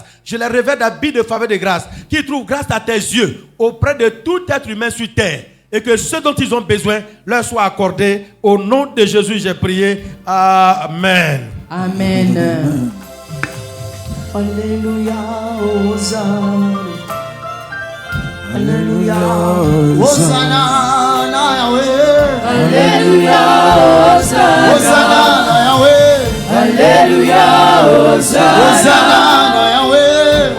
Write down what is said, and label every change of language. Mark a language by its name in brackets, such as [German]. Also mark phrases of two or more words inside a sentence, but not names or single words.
[French] Je les revêts d'habits de faveur et de grâce, qui trouvent grâce à tes yeux auprès de tout être humain sur terre. Et que ce dont ils ont besoin leur soit accordé. Au nom de Jésus, j'ai prié. Amen. Amen. Alléluia, Hosanna. Alléluia, Hosanna, Yahweh. Alléluia, Hosanna, Yahweh. Alléluia, Hosanna, Yahweh.